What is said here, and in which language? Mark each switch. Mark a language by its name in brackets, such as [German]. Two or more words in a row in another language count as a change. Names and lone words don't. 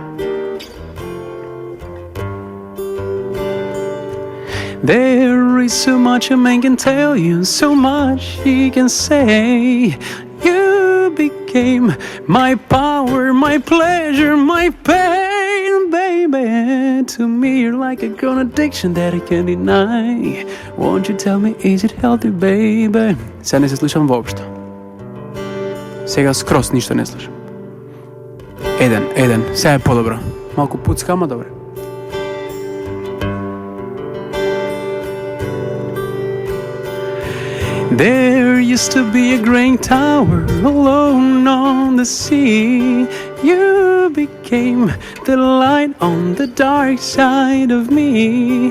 [English] There is so much a man can tell you, so much he can say. You became my power, my pleasure, my pain, baby. To me you're like a grown addiction that I can't deny. Won't you tell me, is it healthy, baby? [Macedonian] Сега не се слушам воопшто. Сега скроз ништо не слушам. Еден, сега е подобро. Малку пуцка, ама добре. [English] There used to be a great tower alone on the sea. You became the light on the dark side of me.